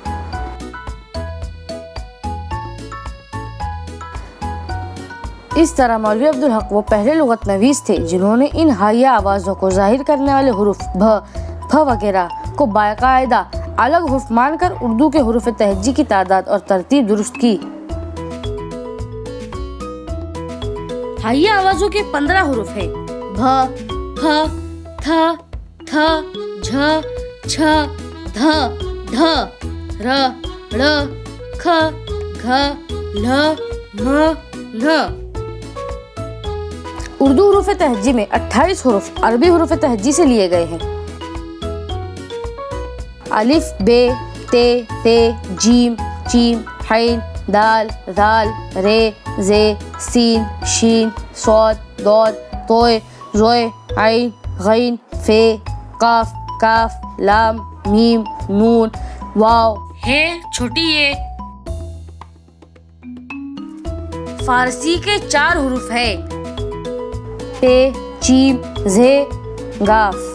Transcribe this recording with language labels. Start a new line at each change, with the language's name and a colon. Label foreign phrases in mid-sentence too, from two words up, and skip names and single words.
Urdu: اس طرح مولوی عبدالحق وہ پہلے لغت نویس تھے جنہوں نے ان ہائیہ آوازوں کو ظاہر کرنے والے حروف بھ، پھ وغیرہ کو باقاعدہ الگ حرف مان کر اردو کے حروف تہجی کی تعداد اور ترتیب درست کی۔ ہائیہ آوازوں کے 15 حروف ہیں: بھ، پھ، تھ، تھ، جھ، چھ، دھ، ڈھ، ر، ڑ، کھ، گھ، ل، م، ن۔ اردو حروف تہجی میں 28 حروف عربی حروف تہجی سے لیے گئے ہیں: الف، ب، ت، جیم، چیم، عین، دال، ذال، ر، ز، سین، شین، صاد، ضاد، طوء، ظوء، عین، غین، ف، قاف، کاف، لام، میم، نون، واو، ہے چھوٹی یہ۔ فارسی کے 4 حروف ہیں: ت، جیم، ز، گاف۔